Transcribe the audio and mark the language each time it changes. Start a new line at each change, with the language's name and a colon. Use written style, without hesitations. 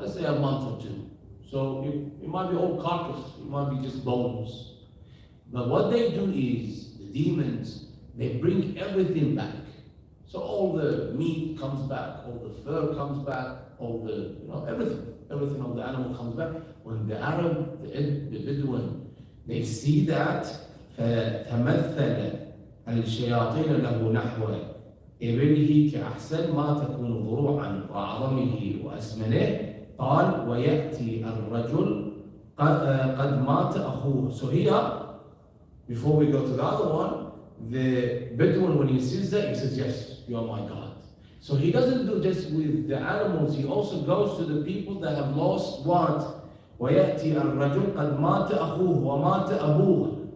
English: Let's say a month or two. So it might be all carcass, it might be just bones. But what they do is, the demons, they bring everything back. So all the meat comes back, all the fur comes back, all the, everything of the animal comes back. When the Arab, the Bedouin, they see that,
Arabic: فَتَمَثَّلَ الشَّيَاطِينَ لَهُ نَحْوَ إبله كأحسن ما تكون ضروعا وعظمه وأسمنه قال ويأتي الرجل قد مات أخوه.
English: So here, before we go to the other one, the Bedouin, when he sees that, he says, yes, you are my God. So he doesn't do this with the animals, he also goes to the people that have lost what?
Arabic: وَيَأْتِي الرَّجُلْ قَدْ مَاتَ أَخُوهُ وَمَاتَ أَبُوهُ.